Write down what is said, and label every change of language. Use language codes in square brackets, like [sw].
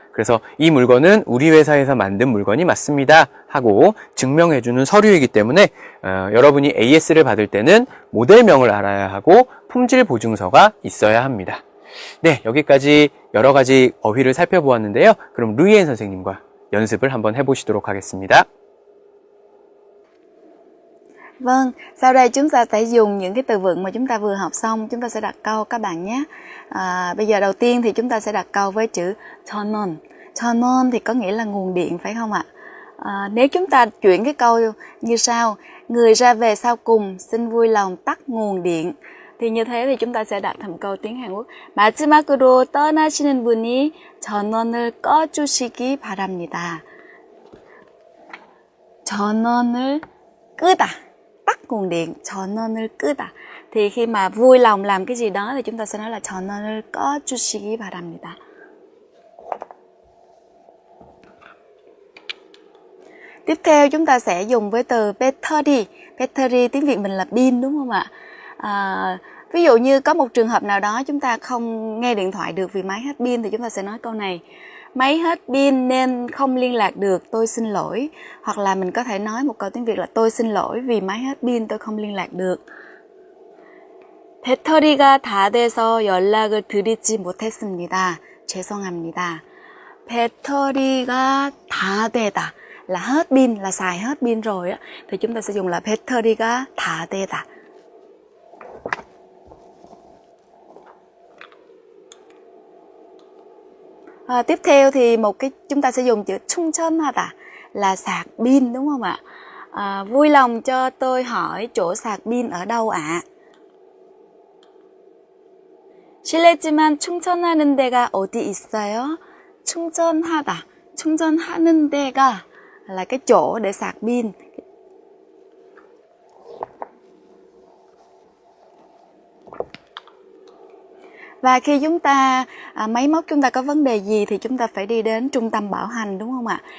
[ko] 그래서 이 물건은 우리 회사에서 만든 물건이 맞습니다 하고 증명해주는 서류이기 때문에 여러분이 AS를 받을 때는 모델명을 알아야 하고 품질 보증서가 있어야 합니다. 네, 여기까지 여러 가지 어휘를 살펴보았는데요. 그럼 루이엔 선생님과 연습을 한번 해보시도록 하겠습니다. [vi] Vâng, sau đây chúng ta sẽ dùng những cái từ vựng mà chúng ta vừa học xong, chúng ta sẽ đặt câu các bạn nhé. Bây giờ đầu tiên thì chúng ta sẽ đặt câu với chữ 전원. 전원 thì có nghĩa là nguồn điện phải không ạ? Nếu chúng ta chuyển cái câu như sau: người ra về sau cùng xin vui lòng tắt nguồn điện. thì như thế thì chúng ta sẽ đặt thành câu tiếng Hàn Quốc. [ko] 마지막으로 떠나시는 분이 전원을 꺼주시기 바랍니다. 전원을 끄다, [vi] tắt nguồn điện, [ko] 전원을 끄다. [vi] Thì khi mà vui lòng làm cái gì đó thì chúng ta sẽ nói là [ko] 전원을 꺼주시기 바랍니다. [vi] Tiếp theo chúng ta sẽ dùng với từ battery. Battery tiếng Việt mình là pin đúng không ạ? Ví dụ như có một trường hợp nào đó chúng ta không nghe điện thoại được vì máy hết pin thì chúng ta sẽ nói câu này: máy hết pin nên không liên lạc được, tôi xin lỗi. Hoặc là mình có thể nói một câu tiếng Việt là tôi xin lỗi vì máy hết pin tôi không liên lạc được. [ko] 배터리가 다 돼서 연락을 드리지 못했습니다. 죄송합니다. 배터리가 다 되다 [vi] là hết pin, là xài hết pin rồi á, thì chúng ta sẽ dùng là 배터리가 다 되다. Tiếp theo thì chúng ta sẽ dùng chữ 충전하다 là sạc pin đúng không ạ? Vui lòng cho tôi hỏi chỗ sạc pin ở đâu ạ? [ko] 실례지만 충전하는 데가 어디 있어요? 충전하다, 충전하는 데가 [vi] là cái chỗ để sạc pin. Và khi chúng ta máy móc chúng ta có vấn đề gì thì chúng ta phải đi đến trung tâm bảo hành đúng không ạ?